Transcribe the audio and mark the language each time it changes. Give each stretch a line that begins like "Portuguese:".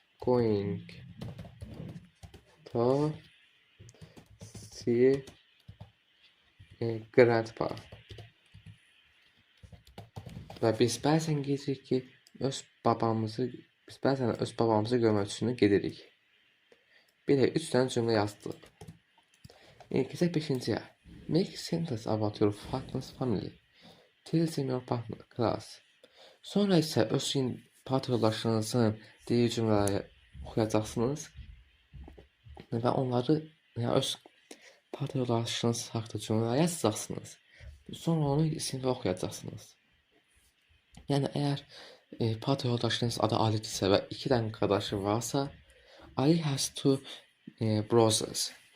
English: Going to see grandpa.
Azerbaijani: Və biz bəzən gedirik ki, biz bəzən öz babamızı görmək üçün gedirik. Belə 3 dənə cümlə yazdıq. Keçək 5-ciyə.
English: Make sentence about your partner's family. Tell them your partner class.
Azerbaijani: Sonra isə öz partner yoldaşınızın dediyi cümlələri oxuyacaqsınız və onları öz partner yoldaşınız haqqında cümlələr yazacaqsınız. Sonra onu sinifə oxuyacaqsınız. Yəni əgər partner yoldaşınız adı Alidirsə və 2 dənə qardaşı varsa,
English: Ali has 2 brothers.